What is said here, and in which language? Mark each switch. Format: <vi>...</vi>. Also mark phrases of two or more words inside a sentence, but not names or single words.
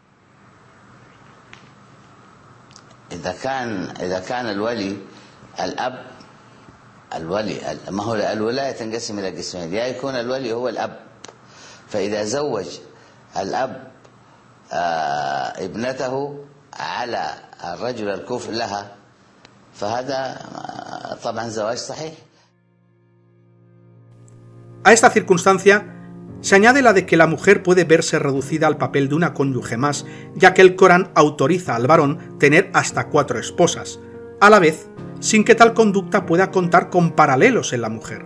<ar>إذا كان الولي الأب، الولي ما هو الولاية تنقسم إلى قسمين، يا يكون الولي هو الأب، فإذا زوج الأب ابنته على الرجل الكفء لها فهذا طبعا زواج صحيح.</ar> <es>A esta circunstancia se añade la de que la mujer puede verse reducida al papel de una cónyuge más, ya que el Corán autoriza al varón tener hasta 4 esposas, a la vez, sin que tal conducta pueda contar con paralelos en la mujer.</es>